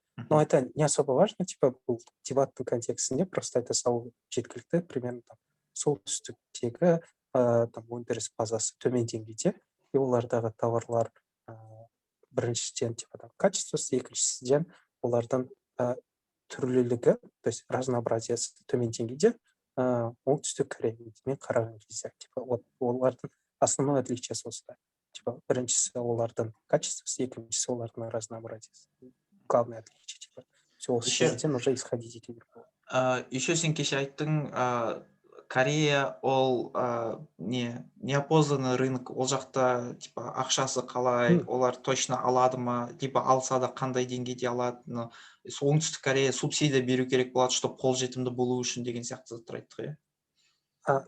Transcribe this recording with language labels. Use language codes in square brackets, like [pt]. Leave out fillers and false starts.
[ru] Но это не особо важно, типа, [kk] бұл дебаттың контекстінде просто айта салу жеткілікті, примерно там солтүстіктегі там өндіріс базасы төмен деңгейде, и олардағы товарлар біріншіден типа там качествосы, екіншіден олардың түрлілігі, то есть разнообразиясы төмен деңгейде, оңтүстік Кореямен қараған кезде, типа, олардың основное отличие осында. Типа, біріншісі олардың качествосы, екіншісі олардың разнообразиясы. [ru] Главное отличие, типа, все [kk] осы жерден [ru] уже исходить ете беру. [kk] Еще сен кеше айттың, Корея ол неопознанный рынок, ол жақта типа ақшасы қалай, олар точно алады ма, либо алса да қандай деңгейде алады, оңтүстік Корея субсидия беру керек болады, чтобы қолжетімді болу үшін деген сияқты заттар айттық, иә?